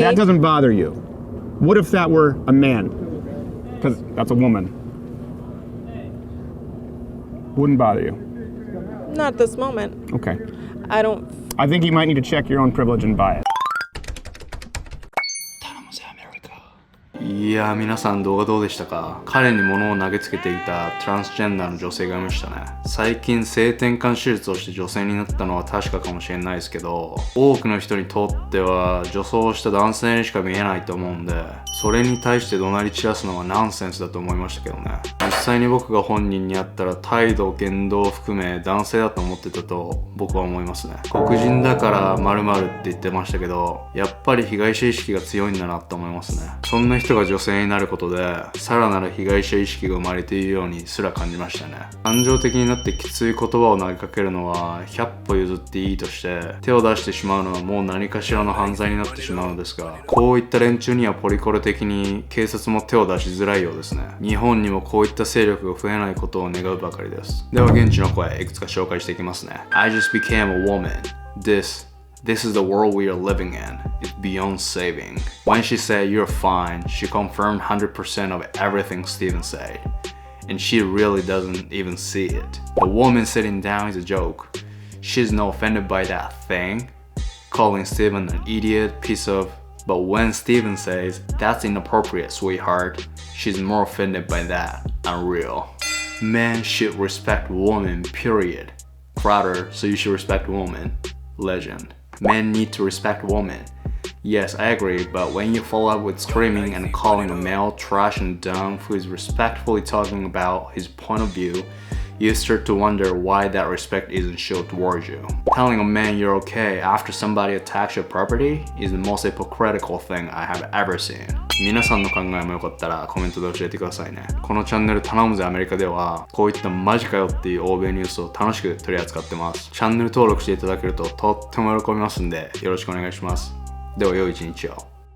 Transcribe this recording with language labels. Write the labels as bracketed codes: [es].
[en] That doesn't bother you. What if that were a man? Because that's a woman. Wouldn't bother you. Not at this moment. Okay. I think you might need to check your own privilege and buy it. [ja] いやー、皆さん動画どうでしたか？彼に物を投げつけていたトランスジェンダーの女性がいましたね。最近性転換手術をして女性になったのは確かかもしれないですけど、多くの人にとっては女装した男性にしか見えないと思うんで、それに対して怒鳴り散らすのはナンセンスだと思いましたけどね。実際に僕が本人に会ったら態度、言動を含め男性だと思ってたと僕は思いますね。黒人だから〇〇って言ってましたけど、やっぱり被害者意識が強いんだなと思いますね。そんな人が女性になることで、さらなる被害者意識が生まれているようにすら感じましたね。感情的になってきつい言葉を投げかけるのは100歩譲っていいとして、手を出してしまうのはもう何かしらの犯罪になってしまうのですが、こういった連中にはポリコレ的に警察も手を出しづらいようですね。日本にもこういった勢力が増えないことを願うばかりです。では現地の声いくつか紹介していきますね。 [en] I just became a woman. This is the world we are living in. It's beyond saving. When she said you're fine, she confirmed 100% of everything Steven said. And she really doesn't even see it. A woman sitting down is a joke. She's not offended by that thing, calling Steven an idiot, piece of... But when Steven says, that's inappropriate, sweetheart, she's more offended by that. Unreal. Men should respect women, period. Crowder, so you should respect women. Legend. Men need to respect women. Yes, I agree, but when you follow up with screaming and calling a male trash and dumb who is respectfully talking about his point of view, you start to wonder why that respect isn't shown towards you. Telling a man you're okay after somebody attacks your property is the most hypocritical thing I have ever seen. [ja] 皆さんの考えもよかったらコメントで教えてくださいね。このチャンネル頼むぜアメリカではこういったマジかよっていう欧米ニュースを楽しく取り扱ってます。チャンネル登録していただけるととっても喜びますんでよろしくお願いします。では良い一日を。